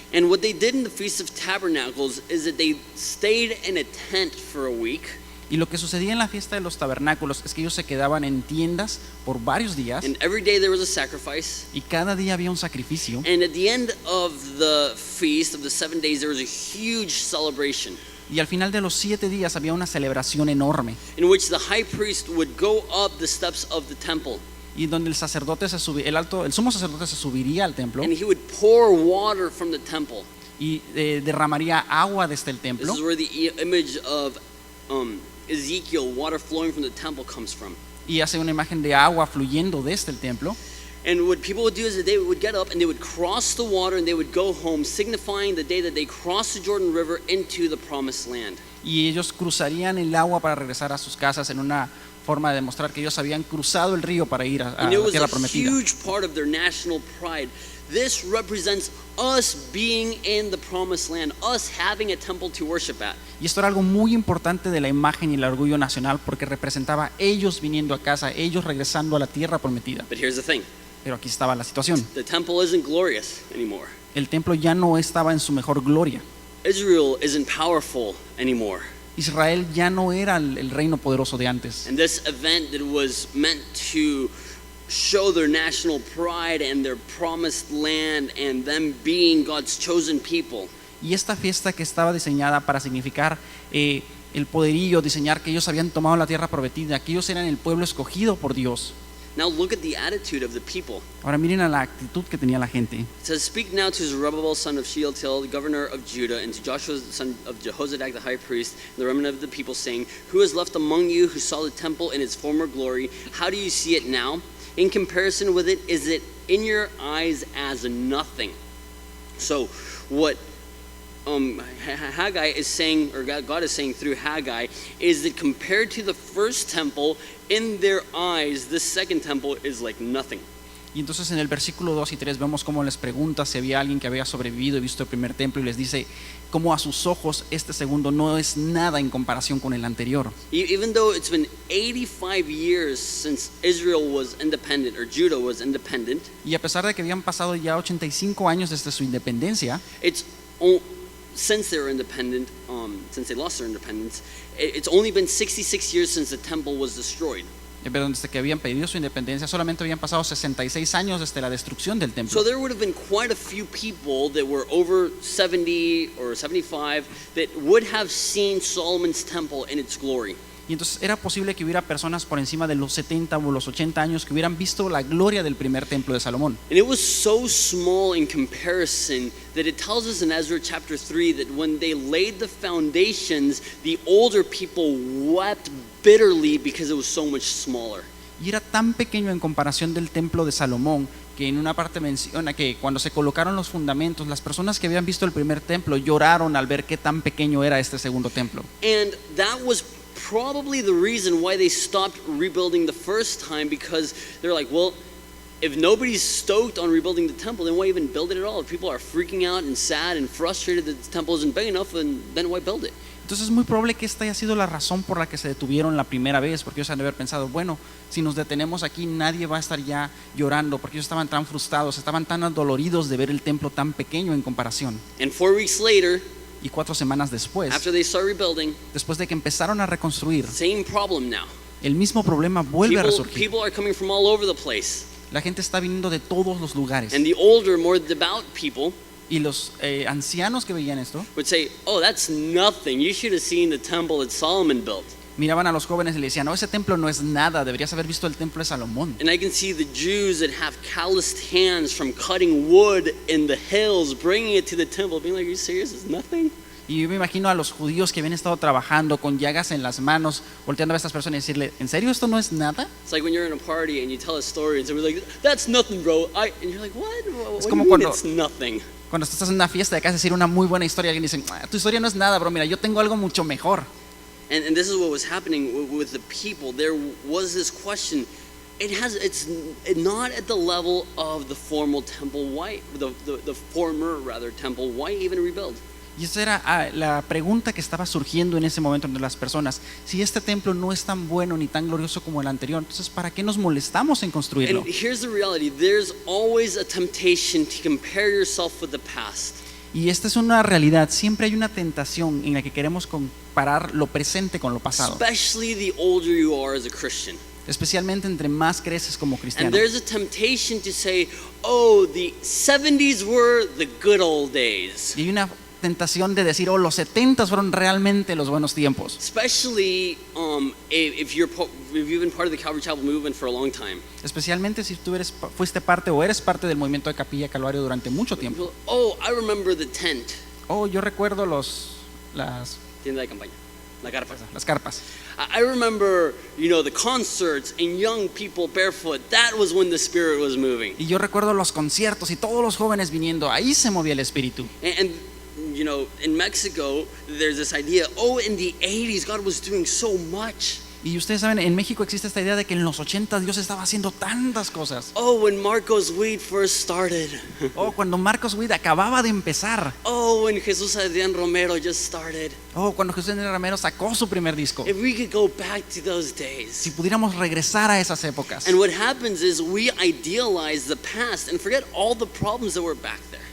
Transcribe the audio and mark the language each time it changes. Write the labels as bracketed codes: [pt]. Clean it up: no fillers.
[en] And what they did in the Feast of Tabernacles is that they stayed in a tent for a week. [es] Y lo que sucedía en la fiesta de los tabernáculos es que ellos se quedaban en tiendas por varios días [en] And every day there was a sacrifice. [es] y cada día había un sacrificio. [en] And at the end of the feast of the 7 days, there was a huge celebration [es] Y al final de los 7 días había una celebración enorme [en] in which the high priest would go up the steps of the temple [es] y donde el sacerdote el sumo sacerdote se subiría al templo [en] and he would pour water from the temple. [es] y derramaría agua desde el [en] This [es] templo. [en] is where the image of Ezekiel, water flowing from the temple, comes from. [es] Y hace una imagen de agua fluyendo desde el templo. [en] And what people would do is that they would get up and they would cross the water and they would go home, signifying the day that they crossed the Jordan River into the promised land. [es] Y ellos cruzarían el agua para regresar a sus casas en una forma de demostrar que ellos habían cruzado el río para ir a [en] And it [es] la [en] was [es] tierra [en] a [es] prometida. [en] huge part of their national pride. This represents us being in the promised land, us having a temple to worship at. [es] Y esto era algo muy importante de la imagen y el orgullo nacional porque representaba ellos viniendo a casa, ellos regresando a la tierra prometida. [en] But here's the thing, [es] Pero aquí estaba la situación. [en] the temple isn't glorious anymore. [es] El templo ya no estaba en su mejor gloria. [en] Israel isn't powerful anymore. [es] Israel ya no era el reino poderoso de antes. [en] And this event that was meant to show their national pride and their promised land and them being God's chosen people, [es] Y esta fiesta que estaba diseñada para significar el poderío, diseñar que ellos habían tomado la tierra prometida, que ellos eran el pueblo escogido por Dios. [en] now look at the attitude of the people. [es] Ahora miren a la actitud que tenía la gente. [en] It says, "Speak now to Zerubbabel, son of Shealtiel, the governor of Judah, and to Joshua, the son of Jehozadak, the high priest, and the remnant of the people, saying, Who is left among you who saw the temple in its former glory? How do you see it now? In comparison with it, is it in your eyes as nothing?" So, what Haggai is saying, or God is saying through Haggai, is that compared to the first temple, in their eyes, this second temple is like nothing. [es] Y entonces en el versículo 2 y 3 vemos cómo les pregunta si había alguien que había sobrevivido y visto el primer templo y les dice cómo a sus ojos este segundo no es nada en comparación con el anterior. [en] Even though it's been 85 years since Israel was independent, or Judah was independent, [es] Y a pesar de que habían pasado ya 85 años desde su independencia, [en] since they were independent, since they lost their independence, it's only been 66 years since the temple was destroyed. [es] pero desde que habían pedido su independencia solamente habían pasado 66 años desde la destrucción del templo. [en] So there would have been quite a few people that were over 70 or 75 that would have seen Solomon's temple in its glory. [es] Y entonces era posible que hubiera personas por encima de los 70 o los 80 años que hubieran visto la gloria del primer templo de Salomón. [en] And it was so small in comparison that it tells us in Ezra chapter 3 that when they laid the foundations, the older people wept bitterly because it was so much smaller. [es] Y era tan pequeño en comparación del templo de Salomón que en una parte menciona que cuando se colocaron los fundamentos, las personas que habían visto el primer templo lloraron al ver qué tan pequeño era este segundo templo. [en] And that was probably the reason why they stopped rebuilding the first time, because they're like, well, if nobody's stoked on rebuilding the temple, then why even build it at all? If people are freaking out and sad and frustrated that the temple isn't big enough, then why build it? [es] Entonces es muy probable que esta haya sido la razón por la que se detuvieron la primera vez, porque ellos han de haber pensado, bueno, si nos detenemos aquí nadie va a estar ya llorando, porque ellos estaban tan frustrados, estaban tan adoloridos de ver el templo tan pequeño en comparación. [en] And 4 weeks later, [es] Y 4 semanas después, [en] after they start rebuilding, [es] después de que empezaron a reconstruir, [en] same problem now. [es] el mismo problema vuelve a resurgir. [en] People are coming from all over the place. [es] La gente está viniendo de todos los lugares. [en] And the older, more devout people [es] Y los ancianos que veían esto [en] would say, "Oh, that's nothing. You should have seen the temple that Solomon built." [es] miraban a los jóvenes y le decían, no, ese templo no es nada, deberías haber visto el templo de Salomón. [en] And I can see the Jews that have calloused hands from cutting wood in the hills, bringing it to the temple, being like, "Are you serious? It's nothing." [es] Y yo me imagino a los judíos que habían estado trabajando con llagas en las manos, volteando a estas personas y decirle, ¿en serio esto no es nada? [en] It's like when you're in a party and you tell a story and someone's like, "That's nothing, bro." And you're like, "What? What do [es] como [en] you mean [es] cuando- [en] it's nothing?" [es] Cuando estás en una fiesta y acabas de decir una muy buena historia, alguien dice, tu historia no es nada, bro, mira, yo tengo algo mucho mejor. [en] And this is what was happening with the people. There was this question. It's not at the level of the formal temple white, the former rather temple white even rebuilt. [es] Y esa era la pregunta que estaba surgiendo en ese momento entre las personas. Si este templo no es tan bueno ni tan glorioso como el anterior, entonces ¿para qué nos molestamos en construirlo? [en] And here's the reality. There's always a temptation to compare yourself with the past. [es] Y esta es una realidad. Siempre hay una tentación en la que queremos comparar lo presente con lo pasado, [en] Especially the older you are as a Christian. [es] especialmente entre más creces como [en] And [es] cristiano. [en] there's a temptation to say, "Oh, the 70s were the good old days." [es] Y hay una tentación de decir, los 70 fueron realmente los buenos tiempos. [en] Especially if you've been part of the Calvary Chapel movement for a long time. [es] Especialmente si tú fuiste parte o eres parte del movimiento de Capilla Calvario durante mucho tiempo. [en] Oh, I remember the tent. [es] Yo recuerdo las Tienda de campaña, la carpa. carpas. [en] I remember, the concerts and young people barefoot. That was when the Spirit was moving. [es] Y yo recuerdo los conciertos y todos los jóvenes viniendo. Ahí se movía el espíritu. [en] And in Mexico, there's this idea, in the 80s, God was doing so much. [es] Y ustedes saben, en México existe esta idea de que en los 80 Dios estaba haciendo tantas cosas. [en] When Marcos Witt first started. [es] Cuando Marcos Witt acababa de empezar. [en] When Jesús Adrián Romero just started. [es] Cuando José N. Romero sacó su primer disco. [en] If we could go back to those days. [es] Si pudiéramos regresar a esas épocas. [en] And what happens is we idealize the past and forget all the problems that were back there.